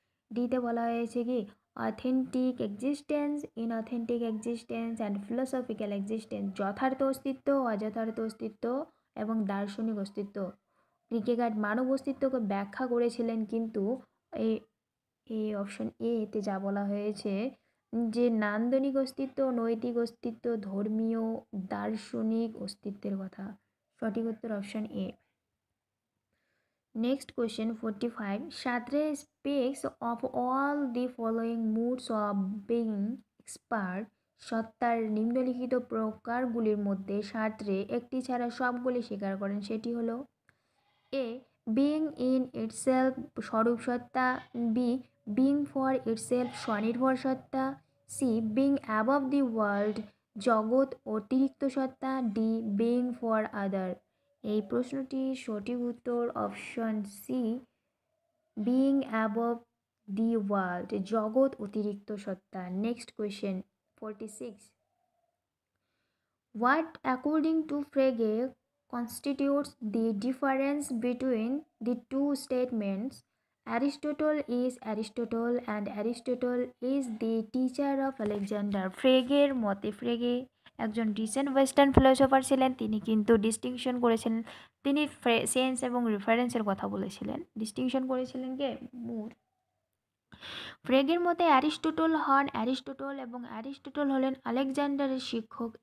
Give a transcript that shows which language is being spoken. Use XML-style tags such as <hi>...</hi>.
<bn>ডিতে বলা হয়েছে কি</bn> <en>authentic existence, inauthentic existence and philosophical existence,</en> <bn>যথার্থ অস্তিত্ব, অযথার্থ অস্তিত্ব এবং দার্শনিক অস্তিত্ব। ক্রিকেগার্ড মানব অস্তিত্বকে ব্যাখ্যা করেছিলেন, কিন্তু এই এই অপশন এতে যা বলা হয়েছে যে নান্দনিক অস্তিত্ব, নৈতিক অস্তিত্ব, ধর্মীয় দার্শনিক অস্তিত্বের কথা। সঠিক উত্তর option A.</bn> <en>Next question 45, Sartre speaks of all the following modes of being expert.</en> <bn>সত্তার নিম্নলিখিত প্রকারগুলির মধ্যে সার্ত্রে একটি ছাড়া সবগুলি স্বীকার করেন, সেটি হলো এ বিং ইন ইটসেলফ স্বরূপ সত্তা, বি বিং ফর ইটসেলফ স্বনির্ভর সত্তা, C being above the world জগৎ অতিরিক্ত সত্তা, ডি বিং ফর আদার। এই প্রশ্নটির সঠিক উত্তর option C being above the world জগৎ অতিরিক্ত সত্তা।</bn> <en>Next question 46, what according to Frege constitutes the difference between the two statements, Aristotle is Aristotle and Aristotle is the teacher of Alexander?</en> <bn>ফ্রেগের মতে, ফ্রেগে একজন recent western philosopher ছিলেন, তিনি কিন্তু distinction করেছিলেন, তিনি সেন্স এবং রেফারেন্সের কথা বলেছিলেন, ডিস্টিংশন করেছিলেন কে মুর। ফ্রেগের মতে অ্যারিস্টটল হন অ্যারিস্টটল এবং অ্যারিস্টটল হলেন আলেকজান্ডারের শিক্ষক।</bn>